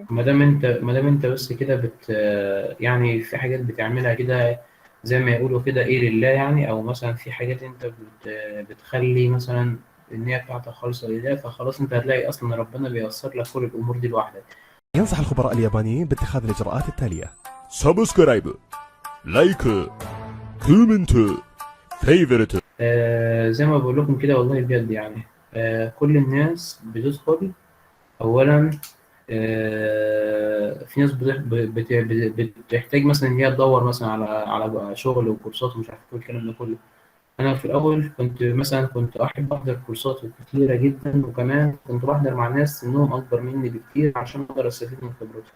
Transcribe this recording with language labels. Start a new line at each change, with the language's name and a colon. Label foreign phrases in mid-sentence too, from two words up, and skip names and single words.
Arabic: ما دام انت بس كده يعني في حاجات بتعملها كده زي ما يقولوا كده ايه لله يعني، او مثلا في حاجات انت بتخلي مثلا النية بتاعتك خالصة لله، فخلاص انت هتلاقي اصلا ربنا بييسر لك كل الامور دي لوحدك. ينصح الخبراء اليابانيين باتخاذ الإجراءات التالية:
English: subscribe, like, comment, favorite.
Arabic: زي ما بقول لكم كده والله بجد يعني، كل الناس بتدخل اولا، في ناس بتحتاج مثلا ان هي تدور مثلا على شغل وكورسات ومش عارف ايه الكلام ده كله. انا في الاول كنت احب احضر كورسات كتيره جدا، وكمان كنت بحضر مع ناس سنهم اكبر مني بكتير عشان اقدر استفيد من خبرتهم.